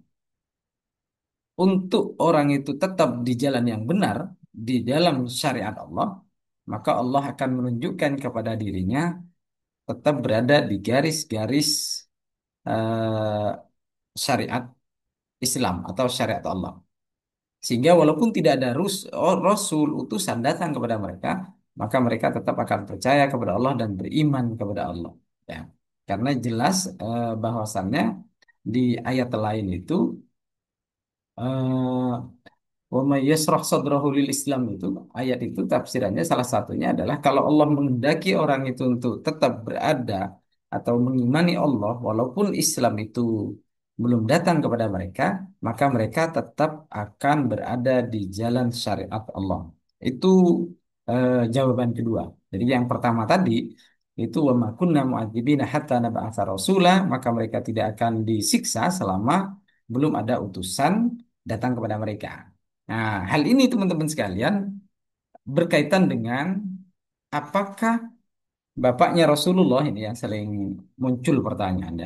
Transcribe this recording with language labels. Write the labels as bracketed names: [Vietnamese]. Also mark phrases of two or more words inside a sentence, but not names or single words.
[Indonesian] untuk orang itu tetap di jalan yang benar di dalam syariat Allah, maka Allah akan menunjukkan kepada dirinya tetap berada di garis-garis eh, syariat Islam atau syariat Allah. Sehingga walaupun tidak ada rasul utusan datang kepada mereka, maka mereka tetap akan percaya kepada Allah dan beriman kepada Allah. Ya. Karena jelas bahwasannya di ayat lain itu eh, [Arabic] ومن يشرح صدره للإسلام [Indonesian] itu ayat itu tafsirannya salah satunya adalah kalau Allah menghendaki orang itu untuk tetap berada atau mengimani Allah walaupun Islam itu belum datang kepada mereka, maka mereka tetap akan berada di jalan syariat Allah. Itu jawaban kedua. Jadi yang pertama tadi itu [Arabic] وما كنا معذبين حتى نبعث رسولا, [Indonesian] maka mereka tidak akan disiksa selama belum ada utusan datang kepada mereka. Nah, hal ini teman-teman sekalian berkaitan dengan apakah bapaknya Rasulullah ini yang sering muncul pertanyaannya.